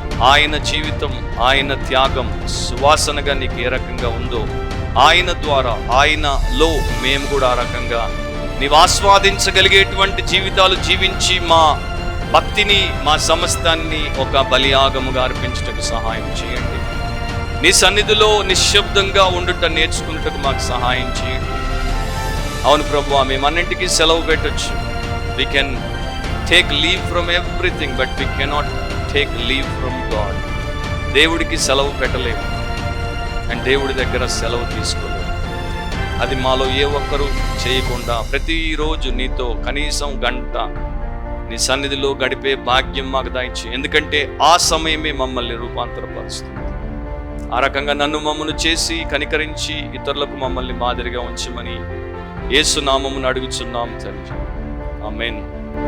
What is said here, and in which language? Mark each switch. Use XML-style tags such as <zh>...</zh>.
<te>ఆయన జీవితం, ఆయన త్యాగం సువాసనగా నీకు ఏ రకంగా ఉందో, ఆయన ద్వారా, ఆయనలో మేము కూడా ఆ రకంగా నీవు ఆస్వాదించగలిగేటువంటి జీవితాలు జీవించి మా భక్తిని, మా సమస్తాన్ని ఒక బలియాగముగా అర్పించుటకు సహాయం చేయండి. నీ సన్నిధిలో నిశ్శబ్దంగా ఉండుట నేర్చుకున్నట్టుకు మాకు సహాయం చేయండి. అవును ప్రభువా, మేమన్నింటికీ సెలవు పెట్టొచ్చు.</te> <en>We can take leave from everything, but we cannot take leave from God.</en> <te>దేవుడికి సెలవు పెట్టలేము అండ్ దేవుడి దగ్గర సెలవు తీసుకోలేము. అది మాలో ఏ ఒక్కరూ చేయకుండా ప్రతిరోజు నీతో కనీసం గంట నీ సన్నిధిలో గడిపే భాగ్యం మాకు దయచి. ఎందుకంటే ఆ సమయమే మమ్మల్ని రూపాంతరపరుస్తుంది. ఆ రకంగా మమ్మల్ని చేసి కనికరించి ఇతరులకు మమ్మల్ని మాదిరిగా ఉంచమని యేసు నామమున అడుగుచున్నాం తండ్రి. ఆమేన్.</te>